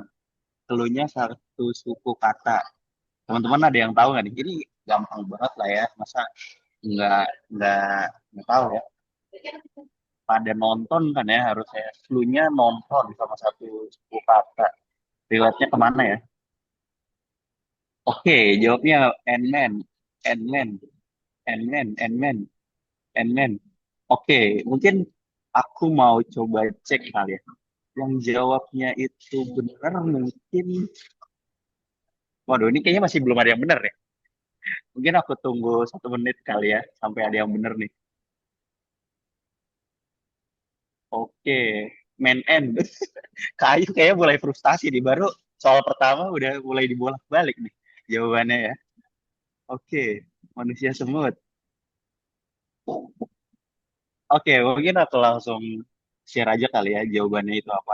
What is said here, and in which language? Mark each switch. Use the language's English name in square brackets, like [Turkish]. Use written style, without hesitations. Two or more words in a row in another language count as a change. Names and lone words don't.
[Indonesian] Keluhnya satu suku kata. Teman-teman ada yang tahu nggak nih? Ini gampang banget lah ya. Masa nggak nggak nggak tahu ya? Pada nonton kan ya harusnya. Clue-nya nonton sama satu suku kata. Relate-nya kemana ya? Oke, jawabnya Ant-Man. Ant-Man. Ant-Man. Ant-Man. Ant-Man. Oke, mungkin aku mau coba cek kali ya. Yang jawabnya itu benar mungkin. Waduh, ini kayaknya masih belum ada yang benar ya. Mungkin aku tunggu 1 menit kali ya sampai ada yang benar nih. Oke, [English] man end. [Indonesian] Kayu kayaknya mulai frustasi nih. Baru soal pertama udah mulai dibolak-balik nih jawabannya ya. Oke, manusia semut. Oke, mungkin aku langsung share aja kali ya jawabannya itu apa.